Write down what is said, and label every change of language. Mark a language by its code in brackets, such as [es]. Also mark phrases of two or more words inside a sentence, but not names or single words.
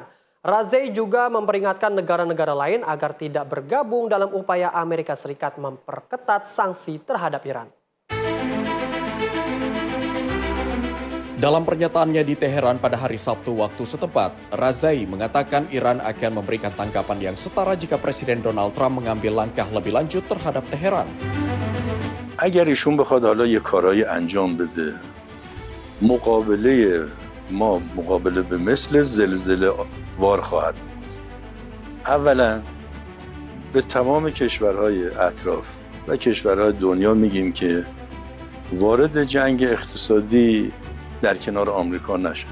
[id] Razai juga memperingatkan negara-negara lain agar tidak bergabung dalam upaya Amerika Serikat memperketat sanksi terhadap Iran. Dalam pernyataannya di Teheran pada hari Sabtu waktu setempat, Razai mengatakan Iran akan memberikan tanggapan yang setara jika Presiden Donald Trump mengambil langkah lebih lanjut terhadap Teheran. [fa] اگر ایشون بخواد حالا یه کارایی انجام بده مقابله ما مقابله به مثل زلزله وار خواهد بود. اولا به تمام کشورهای اطراف و کشورهای دنیا میگیم که وارد جنگ اقتصادی در کنار آمریکا نشن.